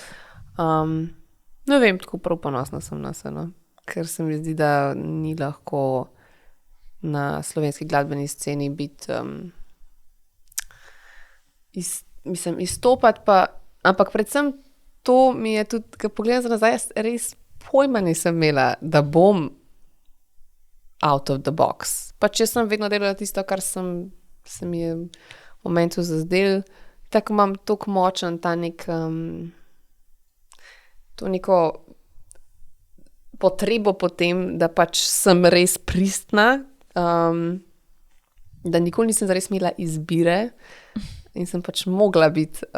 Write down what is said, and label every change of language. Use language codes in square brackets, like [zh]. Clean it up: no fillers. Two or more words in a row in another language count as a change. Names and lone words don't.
[sl] Ne vem, tako prav ponosna sem na se, no, ker se mi zdi, da ni lahko na slovenski glasbeni sceni biti, izstopati pa, ampak predvsem to mi je tudi, ko pogledam za nazaj, res pojma nisem imela, da bom [en] out of the box. [sl] Pač jaz sem vedno delala tisto, kar se mi je v momentu zazdel, tako imam toliko močen ta nek, to neko potrebo po tem, da pač sem res pristna, da nikoli nisem zares imela izbire in sem pač mogla biti,